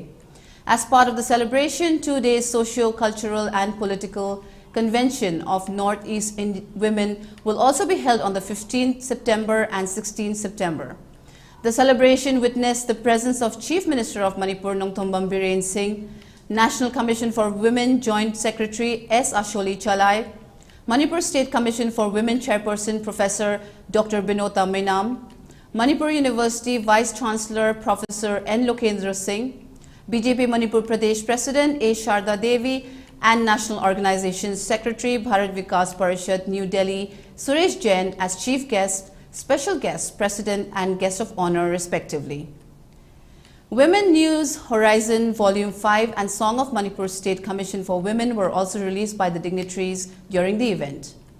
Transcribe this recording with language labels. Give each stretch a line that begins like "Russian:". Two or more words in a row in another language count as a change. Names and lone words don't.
English: As part of the celebration, 2 days socio-cultural and political convention of Northeast women will also be held on the 15th September and 16th September. The celebration witnessed the presence of Chief Minister of Manipur Nongthombam Biren Singh, National Commission for Women Joint Secretary S. Asholi Chalai, Manipur State Commission for Women Chairperson Professor Dr. Binota Mainam, Manipur University Vice Chancellor Professor N. Lokendra Singh, BJP Manipur Pradesh President A. Sharda Devi, and National Organization Secretary Bharat Vikas Parishad New Delhi Suresh Jain as Chief Guest, Special Guest, President and Guest of Honor respectively. Women News Horizon Volume 5 and Song of Manipur State Commission for Women were also released by the dignitaries during the event.